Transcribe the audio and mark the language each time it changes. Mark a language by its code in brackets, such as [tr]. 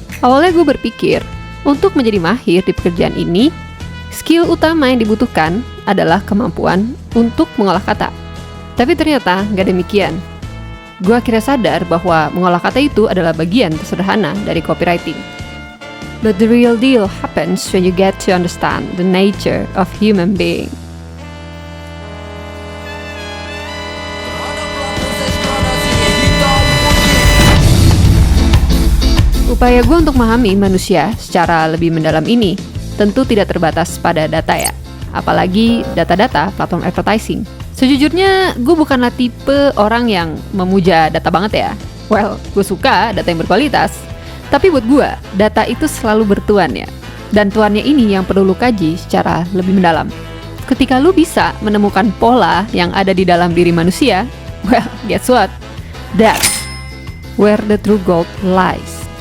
[id] Awalnya gue berpikir, untuk menjadi mahir di pekerjaan ini, skill utama yang dibutuhkan adalah kemampuan untuk mengolah kata. Tapi ternyata nggak demikian. Gue akhirnya sadar bahwa mengolah kata itu adalah bagian sederhana dari copywriting. [en] But the real deal happens when you get to understand the nature of human being. [id] Upaya gue untuk memahami manusia secara lebih mendalam ini tentu tidak terbatas pada data ya, apalagi data-data platform advertising. Sejujurnya, gue bukanlah tipe orang yang memuja data banget ya. Well, gue suka data yang berkualitas. Tapi buat gue, data itu selalu bertuan ya. Dan tuannya ini yang perlu lu kaji secara lebih mendalam. Ketika lu bisa menemukan pola yang ada di dalam diri manusia, [en] well, guess what? That's where the true gold lies.